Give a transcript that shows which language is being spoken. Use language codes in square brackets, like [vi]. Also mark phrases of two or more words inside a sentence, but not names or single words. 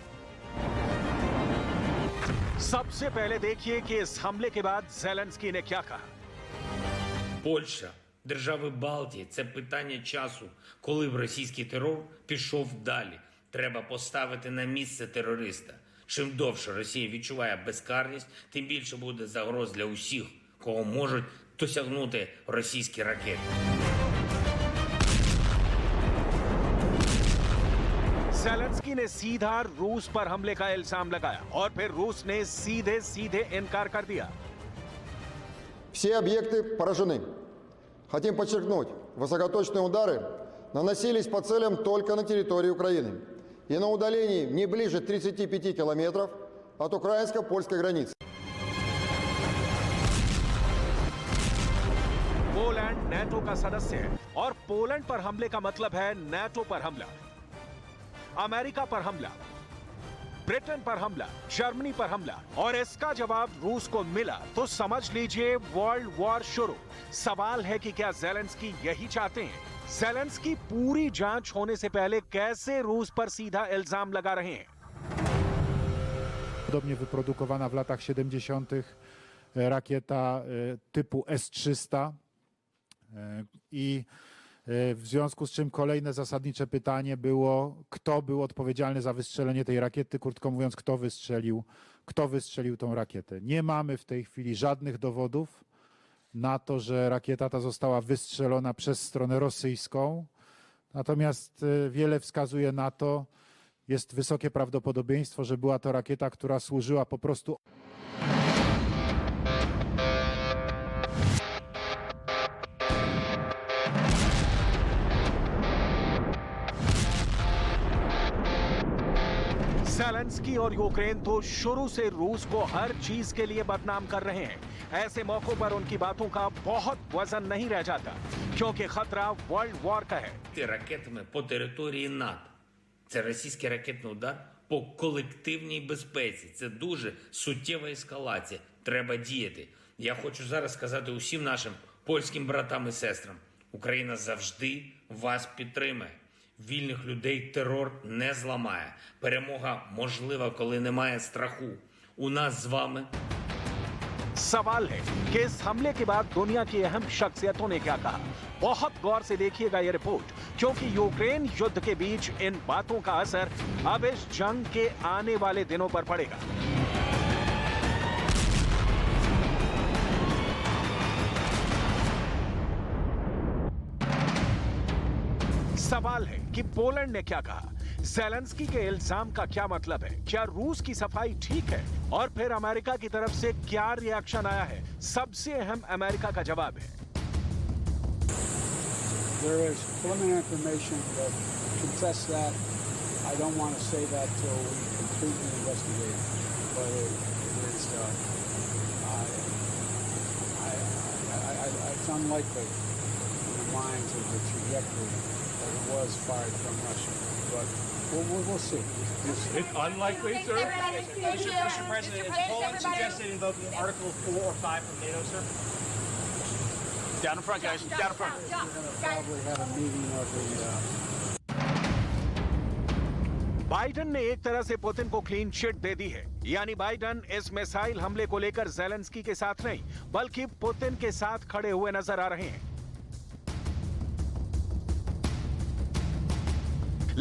[hi] सबसे पहले देखिए कि इस हमले के बाद ज़ेलेंस्की ने क्या कहा। [uk] Польща, держави Балтії – це питання часу, коли б російський терор пішов далі. Треба поставити на місце терориста. Чим довше Росія відчуває безкарність, тим більше буде загроз для усіх, кого можуть досягнути російські ракети. [hi] ज़ेलेंस्की ने सीधा रूस पर हमले का इल्जाम लगाया और फिर रूस ने सीधे इनकार कर दिया। [ru] Все объекты поражены. Хотим подчеркнуть, высокоточные удары наносились по целям только на территории Украины и на удалении не ближе 35 километров от украинско-польской границы. [hi] पोलैंड नेटो का सदस्य है और पोलैंड पर हमले का मतलब है नेटो पर हमला, अमेरिका पर हमला, ब्रिटेन पर हमला, जर्मनी पर हमला, और इसका जवाब रूस को मिला तो समझ लीजिए [en] world war [hi] शुरू। सवाल है कि क्या ज़ेलेंस्की यही चाहते हैं? ज़ेलेंस्की पूरी जांच होने से पहले कैसे रूस पर सीधा इल्जाम लगा रहे हैं? [pl] Podobnie wyprodukowana w latach 70. rakieta typu S-300 i w związku z czym kolejne zasadnicze pytanie było, kto był odpowiedzialny za wystrzelenie tej rakiety, krótko mówiąc, kto wystrzelił tą rakietę. Nie mamy w tej chwili żadnych dowodów na to, że rakieta ta została wystrzelona przez stronę rosyjską, natomiast wiele wskazuje na to, jest wysokie prawdopodobieństwo, że była to rakieta, która służyła po prostu [hi] ज़ेलेंस्की और यूक्रेन तो शुरू से रूस को हर चीज के लिए बदनाम कर रहे हैं। ऐसे मौकों पर उनकी बातों का बहुत वजन नहीं रह जाता, क्योंकि खतरा [en] world war [hi] का है। [uk] Ракетами по території НАТО. Це російський ракетний удар по колективній безпеці. Це дуже суттєва ескалація. Треба діяти. Я хочу зараз сказати усім нашим польським братам і сестрам. Україна завжди вас підтримає. Вільних людей терор не зламає. Перемога можлива, коли немає страху. У нас з вами [hi] सवाल है कि इस हमले के बाद दुनिया की अहम शख्सियतों ने क्या कहा। बहुत गौर से देखिएगा ये रिपोर्ट, क्योंकि यूक्रेन युद्ध के बीच इन बातों का असर अब इस जंग के आने वाले दिनों पर पड़ेगा। सवाल है कि पोलैंड ने क्या कहा। ज़ेलेंस्की के इल्जाम का क्या मतलब है? क्या रूस की सफाई ठीक है? और फिर अमेरिका की तरफ से क्या रिएक्शन आया है? सबसे अहम अमेरिका का जवाब है। [en] There is preliminary information that contests that. I don't want to say that till we complete the investigation, but it is. It's unlikely in the minds of the trajectory that it was fired from Russia, but we'll see. It's unlikely, sir. Mr. President, is Poland suggested invoking Article 4 or 5 from NATO, sir? Down in front, guys. Down in front. We're going to probably have a meeting of the. [hi] बाइडन ने एक तरह से पुतिन को [en] clean chit [hi] दे दी है, यानी बाइडन इस मिसाइल हमले को लेकर ज़ेलेंस्की के साथ नहीं, बल्कि पुतिन के साथ खड़े हुए नजर आ रहे हैं।